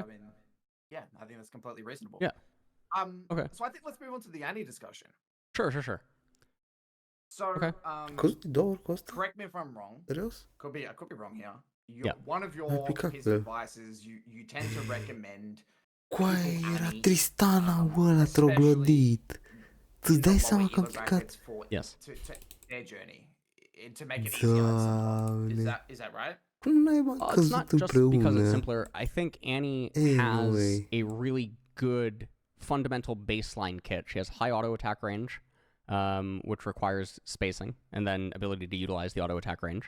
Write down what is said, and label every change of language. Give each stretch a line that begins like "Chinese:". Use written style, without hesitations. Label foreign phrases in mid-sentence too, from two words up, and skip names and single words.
English: I mean, yeah, I think that's completely reasonable. Yeah. Okay. So I think let's move on to the Annie discussion. Sure. So, okay. Correct me if I'm wrong. Could be wrong here. One of your piece of advice is you tend to recommend.
Romanian: Coaie, era Tristana ăla troglodit. Tu-ți dai seama că am picat?
English: Yes. Their journey to make it easier. Is that right?
Romanian: Cum n-ai
English: it's not just because it's simpler. I think Annie has a really good fundamental baseline kit. She has high auto attack range, which requires spacing and then ability to utilize the auto attack range.